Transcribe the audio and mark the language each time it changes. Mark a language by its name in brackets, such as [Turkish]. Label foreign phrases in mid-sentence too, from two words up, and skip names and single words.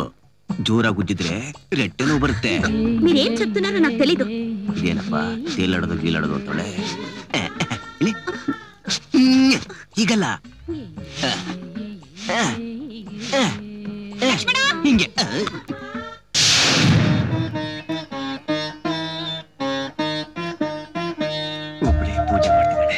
[Kannada] ಜೋರಾಗಿ ಉಜ್ಜಿದ್ರೆ ರೆಟ್ಟೆ ನೋವು ಬರುತ್ತೆ. [Telugu] ನೀವೇನ್ చెప్తున్నారో నాకు తెలీదు. [Kannada] ಇದೇನಪ್ಪ ತೇಲಾಡೋದು ಗೀಲಾಡೋದು ಅಂತಳೆ. ಹೀಗಲ್ಲ, ಹಿಂಗೆ. ಒಬ್ಬಳೆ ಪೂಜೆ ಮಾಡ್ತಿದ್ದಾಳೆ.